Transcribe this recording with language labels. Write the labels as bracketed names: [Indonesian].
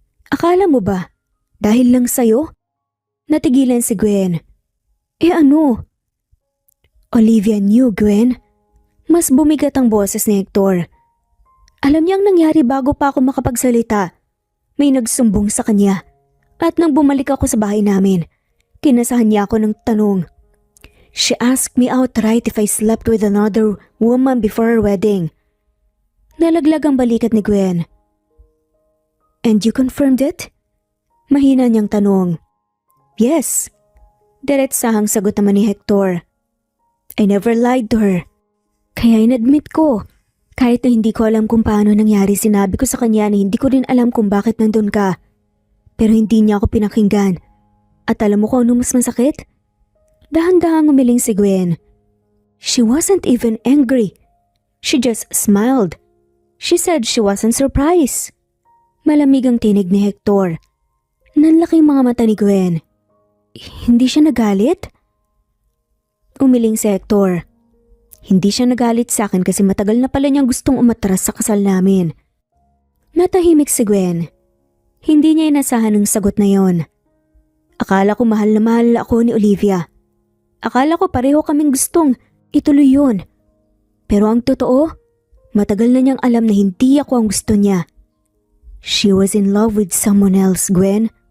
[Filipino] Akala mo ba, dahil lang sa'yo? Natigilan si Gwen. Ano? [English] Olivia knew, Gwen. [Filipino] Mas bumigat ang boses ni Hector. Alam niyang nangyari bago pa ako makapagsalita. May nagsumbong sa kanya. At nang bumalik ako sa bahay namin, kinasahan niya ako ng tanong. [English] She asked me outright if I slept with another woman before our wedding. [Filipino] Nalaglag ang balikat ni Gwen. [English] And you confirmed it? [Filipino] Mahina niyang tanong. [English] Yes. [Filipino] Diretsahang sagot naman ni Hector. [English] I never lied to her. [Filipino] Kaya inadmit ko. Kahit na hindi ko alam kung paano nangyari, sinabi ko sa kanya na hindi ko rin alam kung bakit nandun ka. Pero hindi niya ako pinakinggan. At alam mo kung ano mas masakit? Dahan-dahang umiling si Gwen. [English] She wasn't even angry. She just smiled. She said she wasn't surprised. [Filipino] Malamig ang tinig ni Hector. Nanlaking mga mata ni Gwen. Hindi siya nagalit? Umiling si Hector. Hindi siya nagalit sa akin kasi matagal na pala niyang gustong umatras sa kasal namin. Natahimik si Gwen. Hindi niya inasahan ang sagot na yon. Akala ko mahal na mahal ako ni Olivia. Akala ko pareho kaming gustong ituloy yun. Pero ang totoo, matagal na niyang alam na hindi ako ang gusto niya. [English] She was in love with someone else, Gwen.